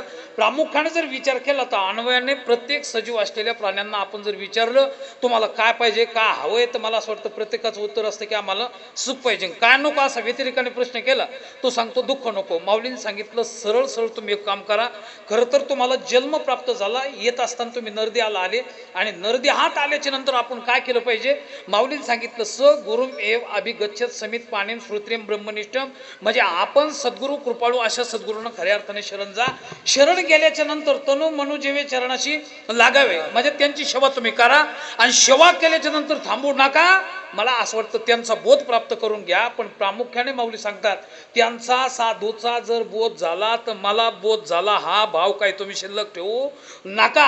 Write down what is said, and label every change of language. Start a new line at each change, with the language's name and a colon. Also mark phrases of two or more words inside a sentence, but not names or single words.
Marathi: प्रामुख्याने जर विचार केला तर अन्वयाने प्रत्येक सजीव असलेल्या प्राण्यांना आपण जर विचारलं तुम्हाला काय पाहिजे, काय हवंय, तर मला असं वाटतं प्रत्येकाचं उत्तर असतं की आम्हाला सुख पाहिजे. काय नको असा व्यतिरिकाने प्रश्न केला तो सांगतो दुःख नको. माऊलींनी सांगितलं सरळ सरळ तुम्ही एक काम करा. खरं तर तुम्हाला जन्म प्राप्त झाला, येत असताना तुम्ही नरदेहाला आले आणि नरदेहात आल्याच्या नंतर आपण काय केलं पाहिजे. माऊलींनी सांगितलं
Sanskrit: स गुरुम एव अभिगच्छत समित पाणीम श्रोत्रियम ब्रह्मनिष्ठम,
Marathi: म्हणजे आपण सद्गुरू कृपाळू अशा सद्गुरूंना खऱ्या अर्थाने शरण जा. शरण गेल्याच्या नंतर तनु मनु जेवे चरणाशी लागावे, म्हणजे त्यांची सेवा तुम्ही करा आणि सेवा केल्याच्या नंतर थांबू नका. मला असं वाटतं त्यांचा बोध प्राप्त करून घ्या. पण प्रामुख्याने माऊली सांगतात त्यांचा साधूचा जर बोध झाला तर मला बोध झाला हा भाव काय तुम्ही शिल्लक ठेवू नका.